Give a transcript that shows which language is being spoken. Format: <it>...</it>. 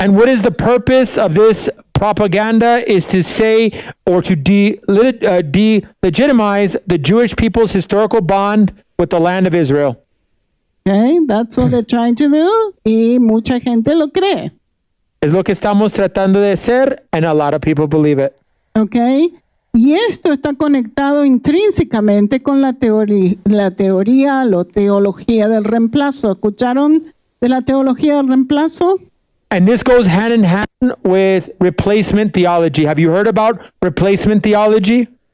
<en>And what is the purpose of this propaganda? Is to say or to delegitimize the Jewish people's historical bond with the land of Israel. Okay? That's what they're trying to do,</en> <es>y mucha gente lo cree. Es lo que estamos tratando de hacer,</es> <en>and a lot of people believe it.</en> <es>¿Ok? Y esto está conectado intrínsecamente con la teología del reemplazo. ¿Escucharon de la teología del reemplazo?</es> <en>And this goes hand in hand with replacement theology. Have you heard about replacement theology?</en>